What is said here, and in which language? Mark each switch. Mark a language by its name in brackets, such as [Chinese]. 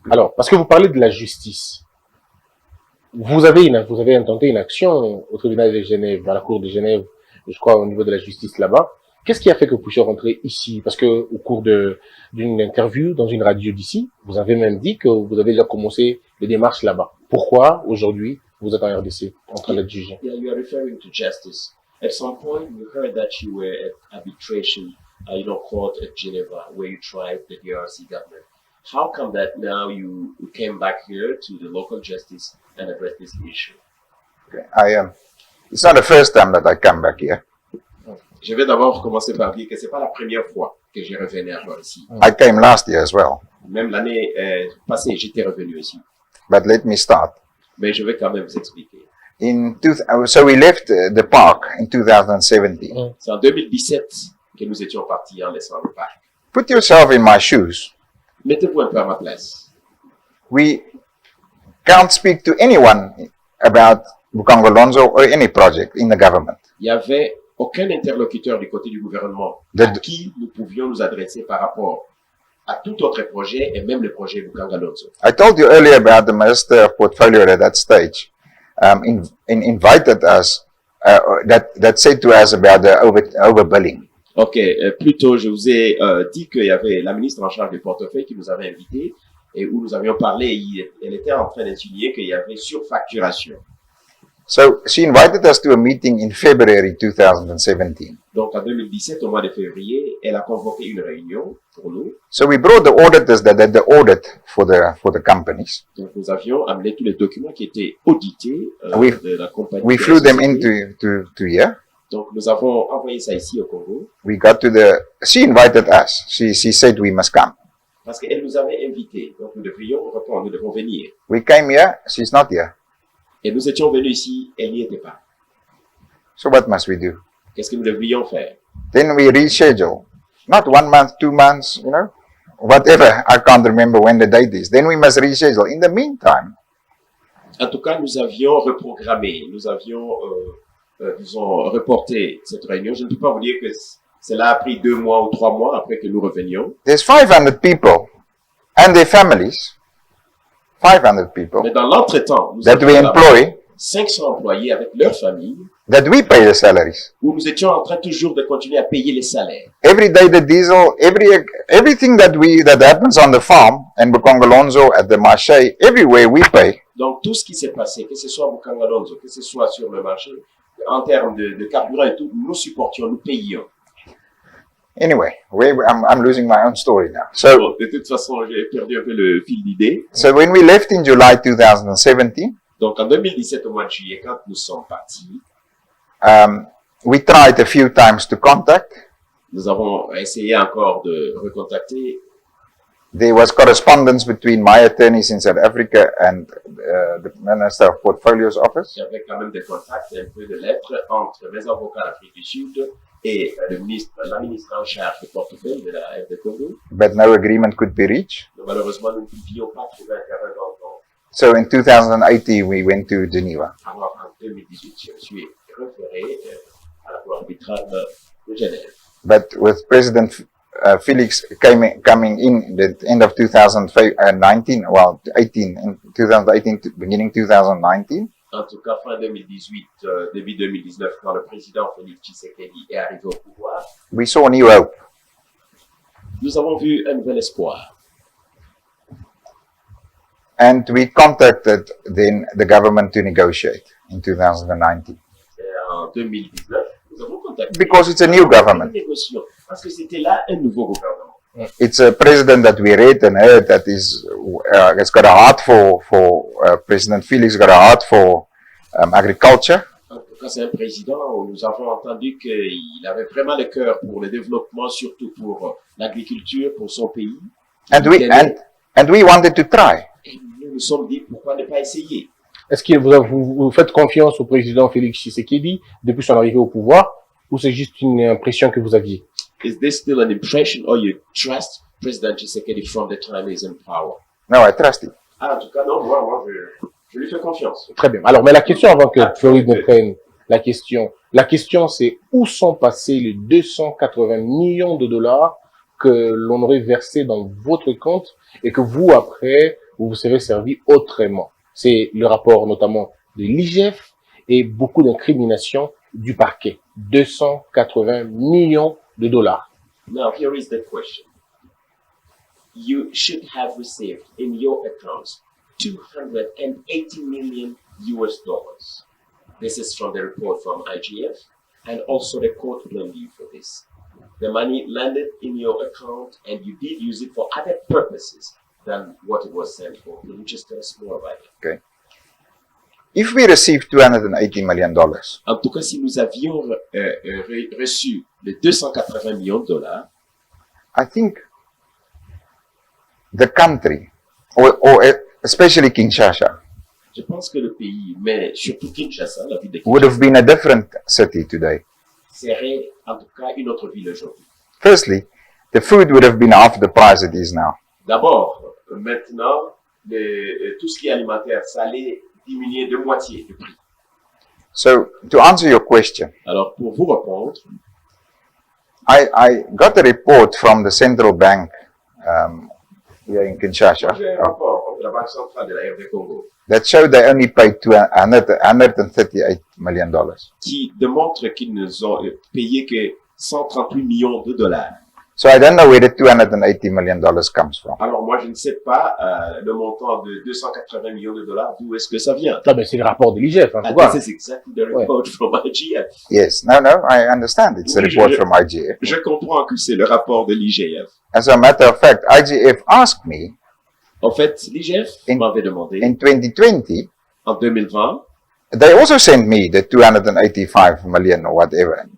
[French] Alors, parce que vous parlez de la justice. Vous avez intenté une action au tribunal de Genève, à la cour de Genève, je crois, au niveau de la justice là-bas. Qu'est-ce qui a fait que vous puissiez rentrer ici? Parce que au cours d'une interview dans une radio d'ici, vous avez même dit que vous avez déjà commencé les démarches là-bas. Pourquoi aujourd'hui vous êtes en RDC en train d'être jugé? [English] Yeah, you are referring to justice. At some point, we heard that you were at arbitration, court at Geneva, where you tried the DRC government. How come that now you came back here to the local justice and address this issue? It's not the first time that I come back here. [French] Je vais d'abord commencer par dire que c'est pas la première fois que je revenais alors ici. [English] I came last year as well. [French] Même l'année passée, j'étais revenu ici. [English] But let me start. [French] Mais je vais quand même vous expliquer. [English] So we left the park in 2017. [French] C'est en 2017 que nous étions partis en laissant le parc. [English] Put yourself in my shoes. [French] Mettez-vous un peu à ma place. [English] We can't speak to anyone about Bukangalonzo or any project in the government. [French] Il y avait aucun interlocuteur du côté du gouvernement à qui nous pouvions nous adresser par rapport à tout autre projet et même le projet Bukangalonzo. [English] I told you earlier about the Minister of Portfolio at that stage, invited us, that said to us about the overbilling. [French] Ok, plus tôt, je vous ai dit qu'il y avait la ministre en charge du portefeuille qui nous avait invités et où nous avions parlé, elle était en train d'insinuer qu'il y avait surfacturation. [English] So she invited us to a meeting in February 2017. [French] Donc en 2017, au mois de février, elle a convoqué une réunion pour nous. [English] So we brought the auditors that did the audit for the companies. [French] Donc nous avions amené tous les documents qui étaient audités de la compagnie. [English] We flew them to here. [French] Donc nous avons envoyé ça ici au Congo. [English] We got to she invited us. She said we must come. [French] Parce qu'elle nous avait invités. Donc nous devrions répondre, nous devons venir. [English] We came here, she's not here. [French] Et nous étions venus ici, elle n'y était pas. [English] So what must we do? [French] Qu'est-ce que nous devrions faire? [English] Then we reschedule. Not 1 month, 2 months, whatever. I can't remember when the date is. Then we must reschedule. In the meantime. [French] En tout cas, nous avions reprogrammé, nous avions, disons, reporté cette réunion. Je ne peux pas vous dire que cela a pris 2 mois ou 3 mois après que nous revenions. [English] There's 500 people and their families. 500 people. [French] Mais dans l'entretemps, nous [English] that we employ, [French] 500 employés avec leurs familles. [English] That we pay the salaries. [French] Où nous étions en train toujours de continuer à payer les salaires. [English] Every day the diesel, everything that happens on the farm and Bukangalonzo at the marché, everywhere we pay. [French] Donc tout ce qui s'est passé, que ce soit à Bukangalonzo, que ce soit sur le marché, en termes de carburant et tout, nous supportions, nous payions. [English] Anyway, I'm losing my own story now. So, [French] bon, de toute façon, j'ai perdu un peu le fil d'idée. [English] So when we left in July 2017, [French] donc en 2017 au mois de juillet, quand nous sommes partis, [English] we tried a few times to contact. [French] Nous avons essayé encore de recontacter. [English] There was correspondence between my attorneys in South Africa and the Minister of Portfolio's office. [French] Il y avait quand même des contacts, un peu de lettres entre mes avocats d'Afrique du Sud et la ministre en charge du portefeuille de la RD Congo. [English] But no agreement could be reached. [French] Mais malheureusement, nous ne pouvions pas trouver un terrain d'entente. [English] So in 2018, we went to Geneva. [French] Alors en 2018, je me suis référé à la cour arbitrale de Genève. [English] But with President Felix coming in the end of 2019, well, 18, in 2018, beginning 2019. [French] En tout cas, fin 2018, début 2019, quand le président Félix Tshisekedi est arrivé au pouvoir, [English] we saw a new hope. [French] Nous avons vu un nouvel espoir. [English] And we contacted then the government to negotiate in 2019. [French] 2019, nous avons contacté. [English] Because it's a new government. [French] Parce que c'était là un nouveau gouvernement. [English] It's a president that we read and heard that is has got a heart for President Felix got a heart for agriculture. [French] En tout cas, c'est un président où nous avons entendu qu'il avait vraiment le cœur pour le développement, surtout pour l'agriculture, pour son pays. And we wanted to try. Et nous nous sommes dit, pourquoi ne pas essayer? Est-ce que vous faites confiance au président Félix Tshisekedi depuis son arrivée au pouvoir, ou c'est juste une impression que vous aviez? [English] Is this still an impression or you trust President Tshisekedi from the time he's in power? No, I trust him. [French] Ah, en tout cas, non, moi je lui fais confiance. Très bien. Alors, mais la question avant que Floride ne prenne la question c'est où sont passés les 280 millions de dollars que l'on aurait versés dans votre compte et que vous, après, vous vous serez servi autrement. C'est le rapport notamment de l'IGF et beaucoup d'incriminations du parquet. 280 millions de dollars. [English] Now, here is the question. You should have received in your accounts 280 million US dollars. This is from the report from IGF, and also the court blamed you for this. The money landed in your account and you did use it for other purposes than what it was sent for. Can you just tell us more about it? Okay. If we received $280 million, [French] En tout cas, si nous avions reçu les 280 millions de dollars, [English] I think the country, or especially Kinshasa, [French] je pense que le pays, mais surtout Kinshasa, la ville de [English] would [French] Kinshasa, [English] have been a different city today. [French] serait en tout cas une autre ville aujourd'hui. [English] Firstly, the food would have been half the price it is now. [French] D'abord, maintenant, tout ce qui est alimentaire, ça allait diminuer de moitié le prix. [English] So, to answer your question, [French] Alors, pour vous répondre, [English] I got a report from the central bank here in Kinshasa [French] j'ai un rapport de la Banque centrale de la RD Congo [English] that showed they only paid $138 million. [French] qui démontre qu'ils nous ont payé que 138 millions de dollars. [English] So I don't know where the $280 million comes from. [French] Alors, moi, je ne sais pas le montant de 280 millions de dollars, d'où est-ce que ça vient. Ah ben, c'est le rapport de l'IGF, hein, [English] And [French] faut voir. [English] this is exactly the report from IGF. Yes, no, I understand. It's a [French] Oui, [English] report from IGF. [French] Je comprends que c'est le rapport de l'IGF. [English] As a matter of fact, IGF asked me [French] En fait, l'IGF m'avait demandé, [English] in 2020, [French] en 2020, [English] they also sent me the 285 million or whatever.